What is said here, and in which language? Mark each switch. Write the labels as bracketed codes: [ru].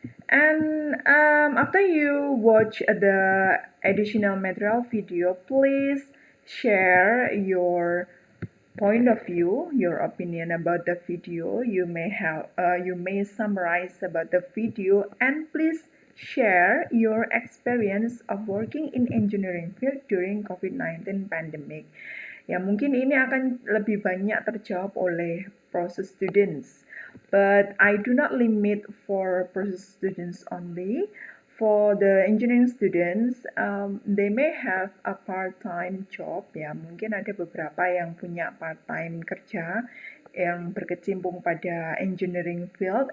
[en] And after you watch the additional material video, please share your point of view, your opinion about the video. You may summarize about the video, and please share your experience of working in engineering field during COVID-19 pandemic. [id] Ya, mungkin ini akan lebih banyak terjawab oleh process students. [en] But I do not limit for process students only. For the engineering students, they may have a part-time job. [id] Ya, mungkin ada beberapa yang punya part-time kerja yang berkecimpung pada engineering field.